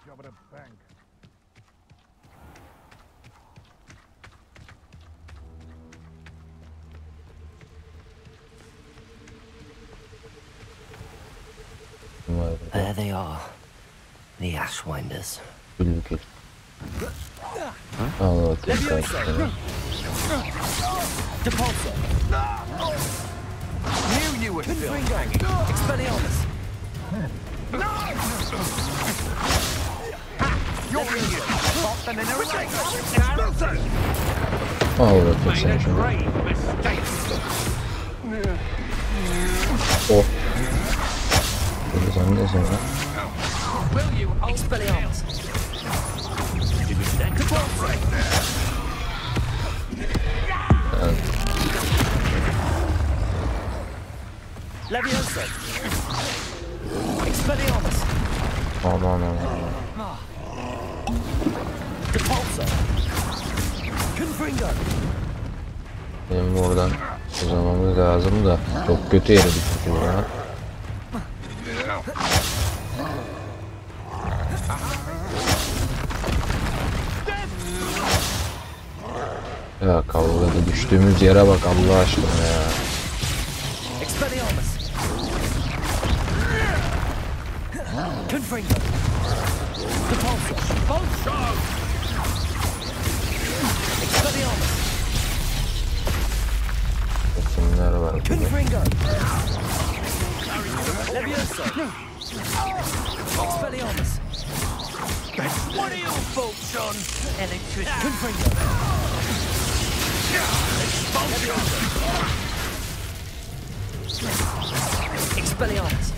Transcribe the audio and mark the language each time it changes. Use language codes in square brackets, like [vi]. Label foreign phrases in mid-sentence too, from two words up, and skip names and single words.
[en] There they are. The Ashwinders. [tr] Gül. Al bakayım Levioso. karşıya. Repulso. [en] Knew you were still hanging. Expelliarmus. You're idiot. Pop them in a ring. [tr] Al bakayım sen şunu. Oh. Sen de sen lan. Expelliarmus. Levioso. Expelliarmus. Aman. Repulso. Confringo. Benim oradan uzamamız lazım da çok kötü yere düştük ya. Ya kavgada düştüğümüz yere bak Allah aşkına ya. Expelliarmus. Confringo. Repulso. Expelliarmus. Kimler var burada? Confringo. Levioso. Expelliarmus. [en] What are your faults, John? Electricity. [tr] Confringo. Expelliarmus.